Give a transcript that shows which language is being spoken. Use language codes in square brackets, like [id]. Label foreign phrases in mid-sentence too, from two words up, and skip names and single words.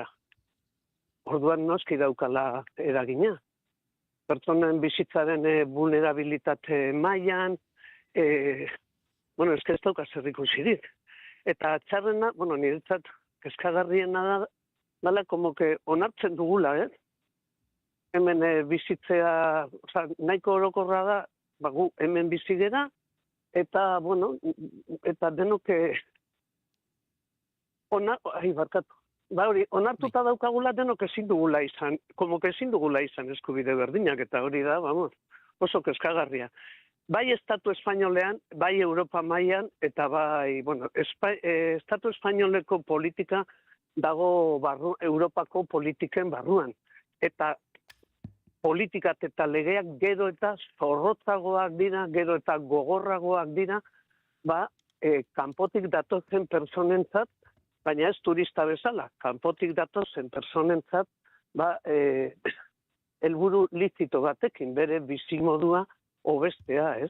[eu] Orduan noski daukala eragina. Pertsonen bizitzaren vulnerabilitate mailan, ez dauka zer ikusirik. Eta txarrena, niretzat kezkagarriena dala, [es] como que [eu] onartzen dugula, Hemen bizitzea, nahiko orokorra da, gu hemen bizigera, eta, eta denoke onartuta daukagula denok ezin dugula izan, [es] como que [eu] ezin dugula izan eskubide berdinak, eta hori da, oso kezkagarria. Bai Estatu Espainolean, bai Europa mailan, eta bai, Estatu Espainoleko politika dago Europako politiken barruan. Eta politikat eta legeak gero eta zorrotzagoak dira, gero eta gogorragoak dira, kanpotik datozen personentzat, baina ez turista bezala, kanpotik datozen personentzat, helburu lizito batekin, bere bizimodua hobestea, ez?